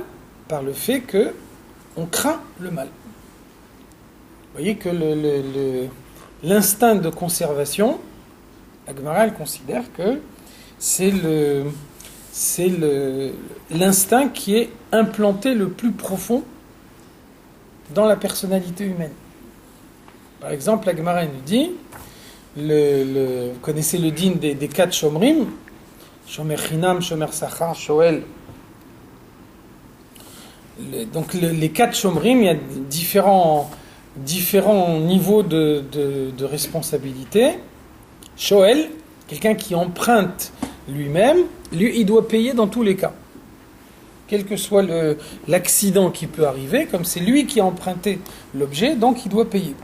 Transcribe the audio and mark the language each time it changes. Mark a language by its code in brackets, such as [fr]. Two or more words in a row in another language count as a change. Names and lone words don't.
[fr] Par le fait que on craint le mal. Vous voyez que l'instinct de conservation, la Gemara, elle considère que c'est l'instinct qui est implanté le plus profond dans la personnalité humaine. Par exemple, la Gemara nous dit, vous connaissez le din des 4 shomrim, [he] שומר חינם, שומר שכר, שואל. [fr] Donc les 4 shomrim, il y a différents niveaux de responsabilité. Shoel, quelqu'un qui emprunte lui-même, lui, il doit payer dans tous les cas. Quel que soit l'accident qui peut arriver, comme c'est lui qui a emprunté l'objet, donc il doit payer.